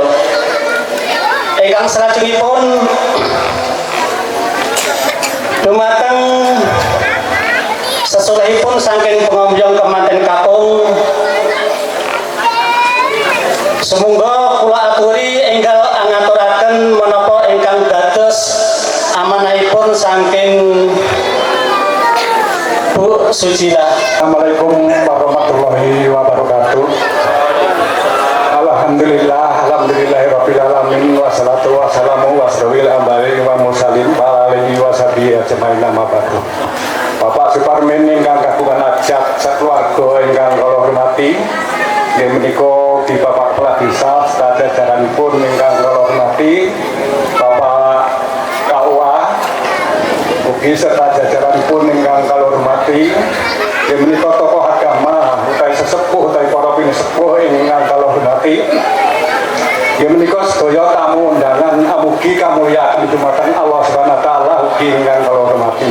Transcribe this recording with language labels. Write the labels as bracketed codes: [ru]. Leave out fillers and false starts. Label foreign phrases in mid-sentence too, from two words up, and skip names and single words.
[jv] Ingkang salajengipun dumateng sesulehipun saking pengomyong kemanten kakung sumangga kula aturi enggal ngaturaken menapa ingkang dados amanahipun saking Bu Sujila. [ar] السلام عليكم ورحمة الله وبركاته. الحمد لله رب العالمين والصلاة والسلام على أشرف الأنبياء والمرسلين وعلى آله وصحبه أجمعين أما بعد. [jv] Bapak Suparmin ingkang kagungan hajat sakeluarga ingkang kula hormati, inggih menika di Bapak Kepala Desa sadajaranipun ingkang kula hormati, Bapak KUA ugi serta jajaranipun ingkang kula hormati, inggih menika tokoh agama utawi sesepuh utawi para pinisepuh ingkang kula hormati, inggih menika sedaya tamu undangan amugi kamulyan dumateng [ar] الله سبحانه وتعالى [jv] ugi ingkang kula hormati.